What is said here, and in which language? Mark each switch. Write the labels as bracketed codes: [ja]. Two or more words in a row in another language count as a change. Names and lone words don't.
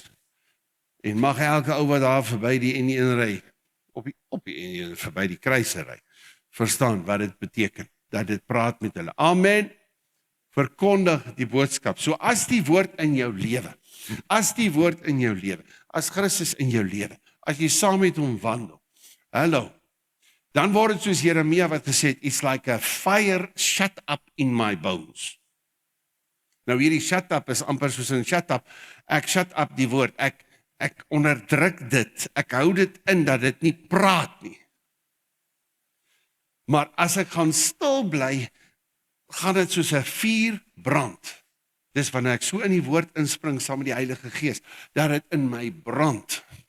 [af] En mag elke ou wat daar verby die N1 ry, op die N1 verby die kruise ry, verstaan wat dit beteken, dat dit praat met hulle. Amen. Verkondig die boodskap. So as die woord in jou lewe, as Christus in jou lewe, as jy saam met hom wandel, hallo, dan word dit soos Jeremia wat gesê het, [en] it's like a fire shut up in my bones. [af] Nou hierdie [en] shut up [af] is amper soos 'n [en] shut up, [af] ek [en] shut up [af] die woord, ek onderdruk dit, ek hou dit in dat dit nie praat nie. Maar as ek gaan stil bly, gaan dit soos 'n vuur brand. Dis wanneer ek so in die woord inspring saam met die Heilige Gees, dat dit in my brand.